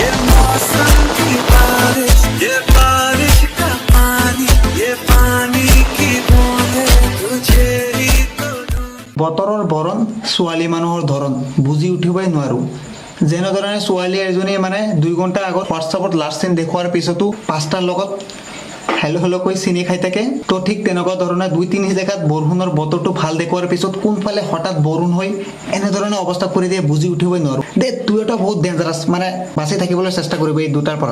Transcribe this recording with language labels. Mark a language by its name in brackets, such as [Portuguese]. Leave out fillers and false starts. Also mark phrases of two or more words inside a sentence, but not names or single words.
[Hindi] ये मौसम की बारिश ये बारिश का पानी ये पानी की बूंदे तुझे ही तो [Assamese] বতৰৰ বৰণ ছোৱালী মানুহৰ ধৰণ বুজি উঠিবই নোৱাৰো যেনেধৰণে ছোৱালী এজনীয়ে মানে 2 ঘণ্টা আগত হোৱাটছআপত লাষ্ট চিন দেখুৱাৰ পিছতো 5টাৰ লগত হেল্ল' কৈ চিনি খাই থাকে তো ঠিক তেনেকুৱা ধৰণে 2-3 জেগাত বৰষুণৰ বতৰটো ভাল দেখুৱাৰ পিছত কোনফালে হঠাৎ বৰষুণ হৈ এনেধৰণে অৱস্থা কৰি দিয়ে বুজি উঠিবই নোৱাৰো দে তুই এটা বহুত ডেঞ্জাৰাছ মানে বাচি থাকিবলৈ চেষ্টা কৰিব এই দুটাৰ পৰা